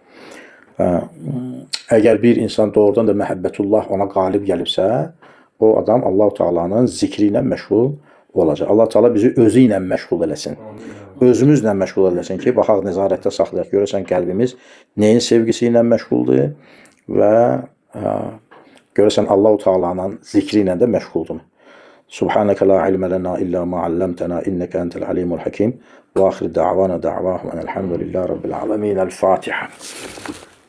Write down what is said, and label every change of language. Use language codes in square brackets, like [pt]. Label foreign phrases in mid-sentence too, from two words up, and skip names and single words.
[az] Əgər bir insan doğrudan da məhəbbətullah ona qalib gəlibsə, o adam Allah-u Teala'nın zikri ilə məşğul olacaq. Allah-u Teala bizi özü ilə məşğul eləsin. Özümüzlə məşğul eləsin ki, baxaq nəzarətdə saxlayaq. Görəsən qəlbimiz neyin sevgisi ilə məşğuldur və görəsən Allah-u Teala'nın zikri ilə də məşğuldur. [ar] سبحانك لا علم لنا إلا ما علمتنا إنك أنت العليم الحكيم. وآخر دعوانا دعواهم أن الحمد لله رب العالمين. الفاتحة.